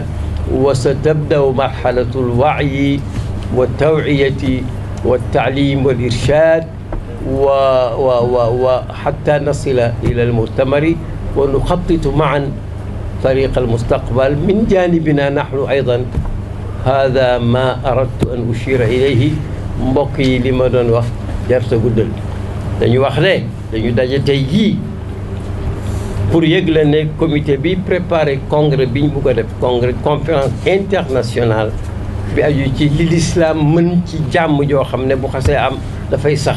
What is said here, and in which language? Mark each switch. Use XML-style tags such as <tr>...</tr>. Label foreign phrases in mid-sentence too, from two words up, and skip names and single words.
<ar>وستبدأ مرحلة الوعي والتوعية والتعليم والإرشاد وحتى نصل إلى المؤتمر ونخطط معا طريق المستقبل من جانبنا نحن أيضا. هذا ما أردت أن أشير إليه.</ar> <wo>mbokk yi li ma doon wax jarta guddal, dañu wax ne dañu daje tey jii pour yëgle ne comité bi</wo> <fr>préparé congrès</fr> <wo>bi ñu bëgg a def,</wo> <fr>congrès conférence internationale</fr> <wo>bi aju ci li l'islam mën ci jàmm joo xam ne bu xasee am dafay sax.</wo>